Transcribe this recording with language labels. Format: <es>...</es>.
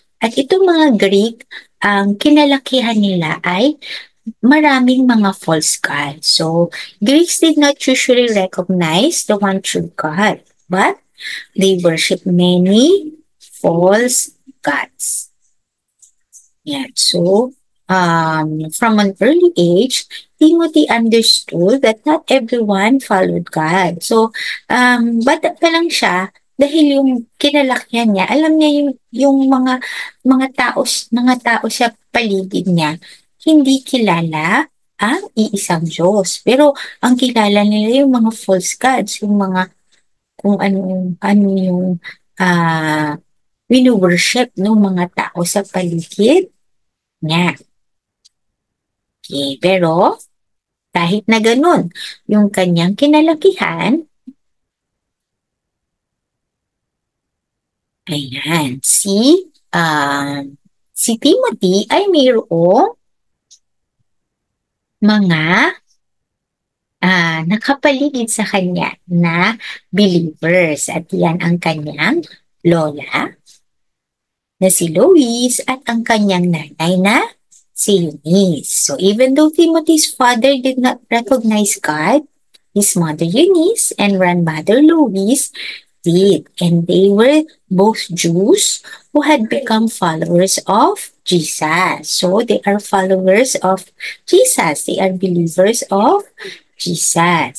<tl>At itong mga Greek, ang kinalakihan nila ay maraming mga false gods.</tl> <en>So, Greeks did not usually recognize the one true God, but they worship many false gods. Yan. So, from an early age, Timothy understood that not everyone followed God.</en> <tl>So, bata pa lang siya, dahil yung kinalakihan niya, alam niya yung mga tao sa paligid niya, hindi kilala ang iisang Diyos. Pero ang kilala nila yung mga false gods, yung mga kung ano yung ah wino-worship ng mga tao sa paligid niya. Okay, pero kahit na ganun, yung kanyang kinalakihan, ayan, si Timothy ay mayroong mga nakapaligid sa kanya na believers. At yan ang kanyang lola na si Lois at ang kanyang nanay na si Eunice.</tl> <en>So even though Timothy's father did not recognize God, his mother Eunice and grandmother Lois did. And they were both Jews who had become followers of Jesus. So they are followers of Jesus. They are believers of Jesus.</en>